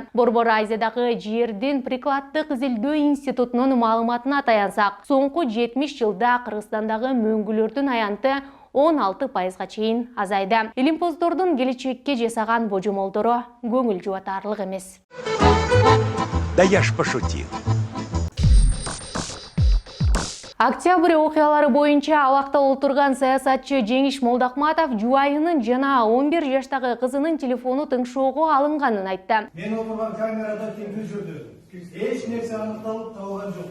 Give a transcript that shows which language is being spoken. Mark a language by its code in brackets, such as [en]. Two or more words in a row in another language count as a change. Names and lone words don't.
[ky] Борбор Азиядагы жердин прикладдык изилдөө институтунун маалыматына таянсак, соңку 70 жылда Кыргызстандагы мөңгүлөрдүн аянты 16%га чейин азайды. Илимпоздордун келечекке жасаган божомолдору көңүл жубатарлык эмес. [ru] Да я ж пошутил. [ky] Октябрь окуялары боюнча абакта олтурган саясатчы Жеңиш Молдохматов жубайынын жана 11 жаштагы кызынын телефону тыңшоого алынганын айтты. Мен отурган камерада тинтүү жүрдү. Эч нерсе аныкталып табылган жок.